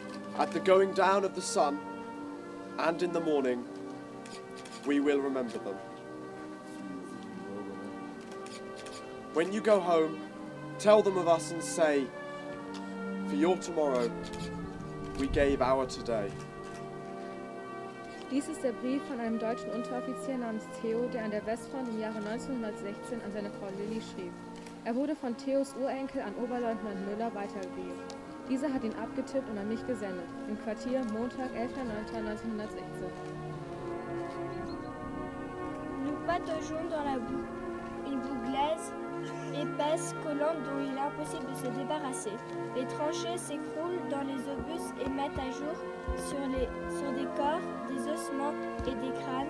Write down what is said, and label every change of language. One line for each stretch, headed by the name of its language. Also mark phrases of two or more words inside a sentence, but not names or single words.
English: At the going down of the sun and in the morning, we will remember them. When you go home, tell them of us and say, for your tomorrow, we gave our today.
German: Dies ist der Brief von einem deutschen Unteroffizier namens Theo, der an der Westfront im Jahre 1916 an seine Frau Lilly schrieb. Er wurde von Theos Urenkel an Oberleutnant Müller weitergegeben. Dieser hat ihn abgetippt und an mich gesendet. Im Quartier, Montag, 11.09.1916.
French: Nous pataugeons dans la boue. Une boue glaise, épaisse, collante dont il est impossible de se débarrasser. Les tranchées s'écroulent dans les obus et mettent à jour sur des corps, des ossements et des crânes.